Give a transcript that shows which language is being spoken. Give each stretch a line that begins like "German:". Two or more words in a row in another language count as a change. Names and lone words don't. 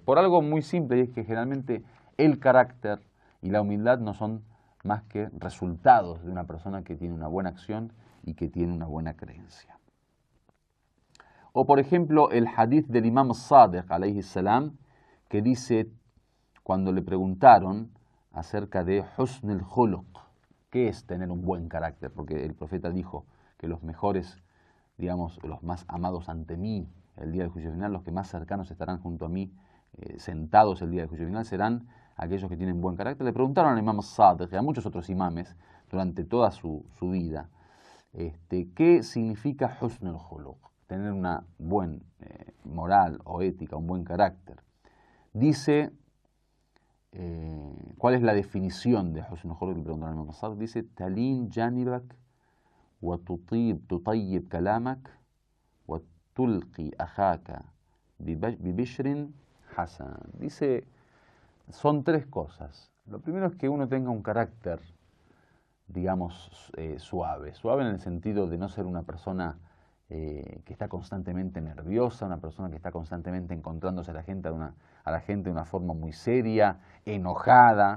Spanish: Por algo muy simple, y es que generalmente el carácter y la humildad no son más que resultados de una persona que tiene una buena acción y que tiene una buena creencia. O por ejemplo el hadith del Imam Sadiq
Arabic: عليه السلام,
Spanish: que dice, cuando le preguntaron acerca de
Arabic: حسن الخلق,
Spanish: ¿qué es tener un buen carácter? Porque el profeta dijo que los mejores, digamos, los más amados ante mí el día del juicio final, los que más cercanos estarán junto a mí, sentados el día del juicio final, serán aquellos que tienen buen carácter. Le preguntaron al Imam Sadiq y a muchos otros imames durante toda su vida, ¿qué significa
Arabic: حسن الخلق?
Spanish: Tener una buena moral o ética, un buen carácter. Dice, ¿cuál es la definición de
Arabic: حسن الخلق?
Spanish: Le preguntaron al Imam Sadiq. Dice,
Arabic: تلين جانبك و تطيب كلامك و تلقي أخاك ببشر حسن.
Spanish: Dice, son tres cosas. Lo primero es que uno tenga un carácter, digamos, suave. Suave en el sentido de no ser una persona que está constantemente nerviosa, una persona que está constantemente encontrándose a la gente de una forma muy seria, enojada.